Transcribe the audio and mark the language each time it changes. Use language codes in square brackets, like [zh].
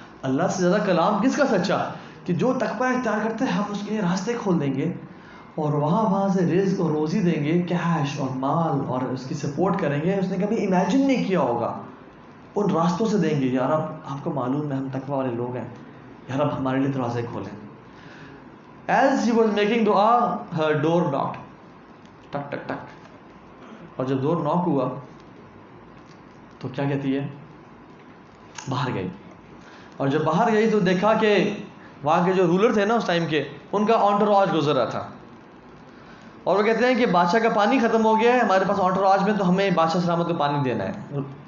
[ur] اللہ سے زیادہ کلام کس کا سچا؟ کہ جو تقوی اختیار کرتے ہیں ہم اس کے لیے راستے کھول دیں گے اور وہاں سے رزق اور روزی دیں گے، کیش اور مال، اور اس کی سپورٹ کریں گے. اس نے کبھی امیجن نہیں کیا ہوگا، ان راستوں سے دیں گے. یا رب آپ کو معلوم ہے ہم تقوی والے لوگ ہیں، یا رب ہمارے لیے دروازے کھولیں. [en] As she was making dua, her door knocked. [ur] ٹک ٹک ٹک. اور جب ڈور ناک ہوا تو کیا کہتی ہے؟ باہر گئی. اور جب باہر گئی تو دیکھا کہ وہاں کے جو رولر تھے نا اس ٹائم کے، ان کا انٹوراج گزر رہا تھا. اور وہ کہتے ہیں کہ بادشاہ کا پانی ختم ہو گیا ہے ہمارے پاس انٹوراج میں، تو ہمیں بادشاہ سلامت کو پانی دینا ہے.